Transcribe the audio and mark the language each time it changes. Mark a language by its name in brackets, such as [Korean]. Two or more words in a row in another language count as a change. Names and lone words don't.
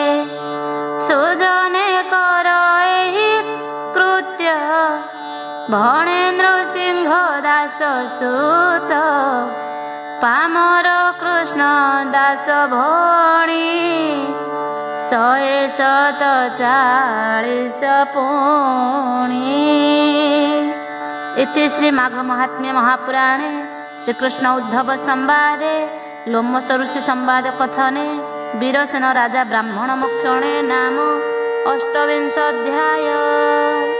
[Odia] ସୁଜନେ କର ଏହି କୃତ୍ୟ ଭଣେନ୍ଦ୍ର ସିଂହ ଦାସ ସୁତ। ପାମର କୃଷ୍ଣ ଦାସ ଭଣୀ 147 ପୁଣି। [Sanskrit] इति श्री माघ महात्म्य महापुराणे श्रीकृष्ण उद्धव संवादे लोमस ऋषि संवाद कथने वीरसेन राजा ब्राह्मण मुख्यणे नाम 8 अध्याय।